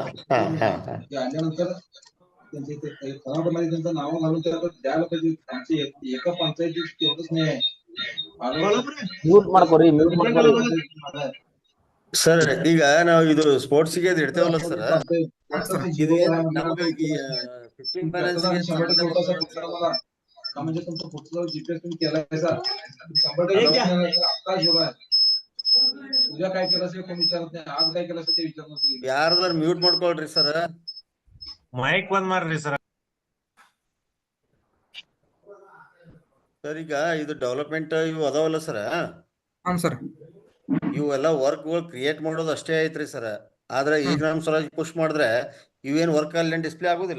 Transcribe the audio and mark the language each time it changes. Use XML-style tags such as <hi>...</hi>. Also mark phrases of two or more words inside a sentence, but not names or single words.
<kn>ನಂತರ ಕರ್ನಾಟಕ ನಾವು ಏಕ ಪಂಚಾಯತಿ ಮ್ಯೂಟ್ ಮಾಡ್ಕೊರಿ. ಸರ್ ಈಗ ನಾವು ಇದು ಸ್ಪೋರ್ಟ್ಸ್ ಗೆ ಇಡ್ತೇವಲ್ಲ ಸರ್, ಇದು ನಮಗೆ ಈ 15 ಬ್ಯಾಲೆನ್ಸ್</kn> <mr>म्हणजे तुमचं पुढचं GPS तुम्ही केलाय का? 100% आता जोर आहे. उद्या काय केलं असेल कोणी विचारत नाही, आज काय केलं असेल ते विचारत नसेल.</mr> <kn>ಯಾರಾದ್ರೂ ಮ್ಯೂಟ್ ಮಾಡ್ಕೊಳ್ರಿ ಸರ್. ಮೈಕ್ ಬಂದ್ ಮಾಡ್ರಿ ಸರ್. ಸರ್ ಈಗ ಇದು ಡೆವಲಪ್ಮೆಂಟ್ ಇವು ಅದಾವಲ್ಲ ಸರ್, ಹಾಂ ಸರ್. ಇವೆಲ್ಲ ವರ್ಕ್ಗಳು ಕ್ರಿಯೇಟ್ ಮಾಡೋದು ಅಷ್ಟೇ ಐತ್ರಿ ಸರ್. ಆದ್ರೆ ಈಗ ನಮ್ಮ ಸಲುವಾಗಿ ಪುಷ್ ಮಾಡಿದ್ರೆ ಇವೇನ್ ವರ್ಕ್ ಅಲ್ಲಿ ಡಿಸ್ಪ್ಲೇ ಆಗೋದಿಲ್ಲ</kn>